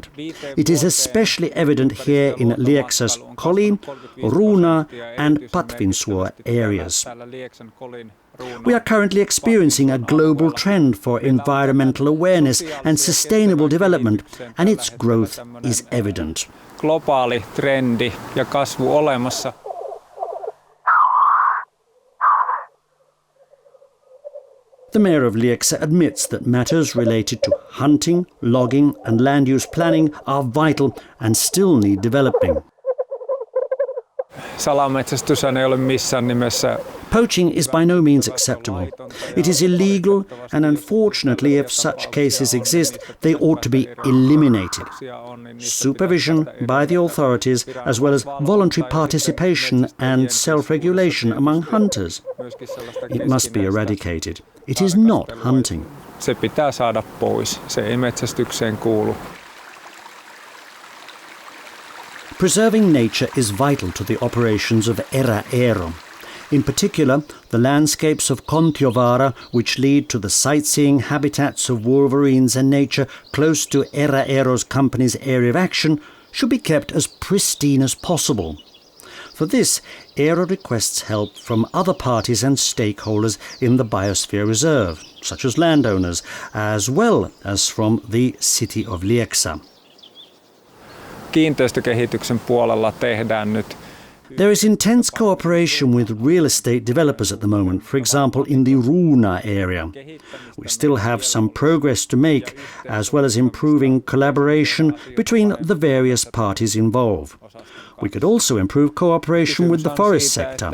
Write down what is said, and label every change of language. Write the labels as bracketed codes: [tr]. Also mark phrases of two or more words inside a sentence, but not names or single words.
[en] It is especially evident here in Lieksa's Kolin, Ruuna and Patvinsuo areas. We are currently experiencing a global trend for environmental awareness and sustainable development, and its growth is evident. [fi] Globaali trendi ja kasvu olemassa. [en] The mayor of Lieksa admits that matters related to hunting, logging and land use planning are vital and still need developing. [fi] salametsästys ei ole missään nimessä. [en] Poaching is by no means acceptable. It is illegal, and unfortunately, if such cases exist, they ought to be eliminated. Supervision by the authorities, as well as voluntary participation and self-regulation among hunters. It must be eradicated. It is not hunting. [fi] Se pitää saada pois. Se ei metsästykseen kuulu. [en] Preserving nature is vital to the operations of EräEero. In particular, the landscapes of Kontiovaara, which lead to the sightseeing habitats of wolverines and nature close to EräEero's company's area of action, should be kept as pristine as possible. For this, ERO requests help from other parties and stakeholders in the Biosphere Reserve, such as landowners, as well as from the city of Lieksa. [fi] Kiinteistökehityksen puolella tehdään nyt. [en] There is intense cooperation with real estate developers at the moment, for example in the Ruuna area. We still have some progress to make, as well as improving collaboration between the various parties involved. We could also improve cooperation with the forest sector.